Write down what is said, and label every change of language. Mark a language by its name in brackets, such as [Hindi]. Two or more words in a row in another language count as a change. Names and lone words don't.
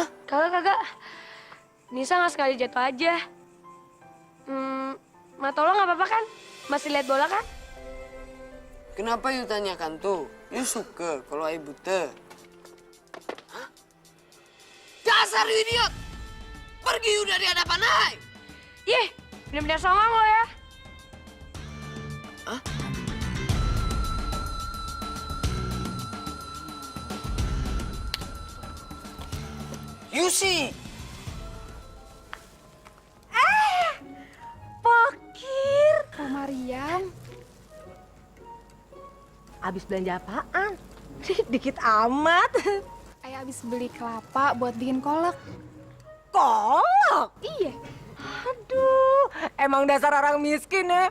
[Indonesian] Kagak. Nisa nggak sekali jatuh aja. Mata lo nggak apa-apa kan? Masih lihat bola kan? Kenapa you tanyakan tuh? You suka kalau Ai buta? Hah? Dasar [English] you idiot! [Indonesian] Pergi you dari hadapan Ai! Yeh, bener-bener songong lo ya. Hah? [English] You see? [Indonesian] Pakir. Oh, Mariam. Abis belanja apaan? Dikit amat. Ayah habis beli kelapa buat bikin kolak. Kolak? Iya. Aduh, emang dasar orang miskin ya.